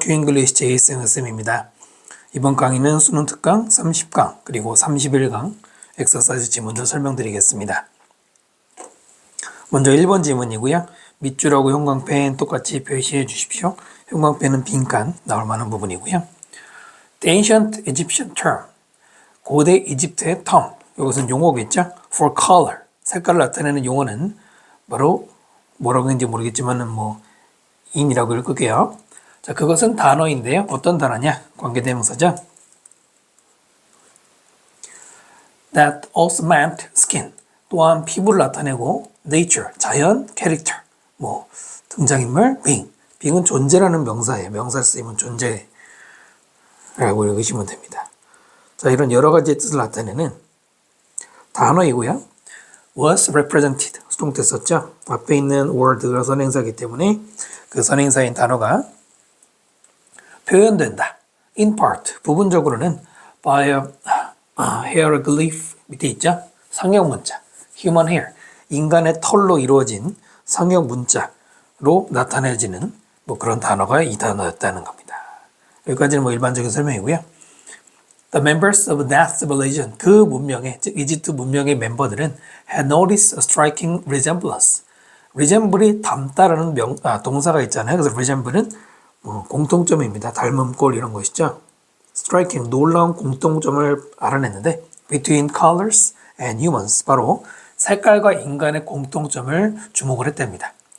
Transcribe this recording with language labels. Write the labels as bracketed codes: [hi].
[ko] 큐잉글리시 제이슨 쌤입니다. 이번 강의는 수능 특강 30강 그리고 31강 엑서사이즈 지문들 설명드리겠습니다. 먼저 1번 지문이고요. 밑줄하고 형광펜 똑같이 표시해 주십시오. 형광펜은 빈칸 나올 만한 부분이고요. [en] The ancient Egyptian term, [ko] 고대 이집트의 [en] term, [ko] 이것은 용어겠죠. [en] For color, [ko] 색깔을 나타내는 용어는 바로 뭐라고 했는지 모르겠지만 in이라고 읽을게요. 자, 그것은 단어인데요. 어떤 단어냐? 관계대명사죠. [en] That also meant skin. [ko] 또한 피부를 나타내고 nature, 자연, character. 등장인물, being. being은 존재라는 명사예요. 명사를 쓰이면 존재라고 읽으시면 됩니다. 자, 이런 여러 가지 뜻을 나타내는 단어이고요. [en] was represented. [ko] 수동태 썼죠. 앞에 있는 word가 선행사이기 때문에 그 선행사인 단어가 표현된다. [en] In part, [ko] 부분적으로는 [en] by a hieroglyph [ko] 밑에 있죠? 상형 문자, [en] human hair, [ko] 인간의 털로 이루어진 상형 문자로 나타내지는 그런 단어가 이 단어였다는 겁니다. 여기까지는 일반적인 설명이고요. [en] The members of that civilization, [ko] 그 문명의, 즉 이집트 문명의 멤버들은 [en] had noticed a striking resemblance. [ko] resemble이 닮다라는 동사가 있잖아요. 그래서 resemble은 공통점입니다. 닮은 꼴 이런 것이죠. striking, 놀라운 공통점을 알아냈는데 [en] between colors and humans, [ko] 바로 색깔과 인간의 공통점을 주목을 했답니다.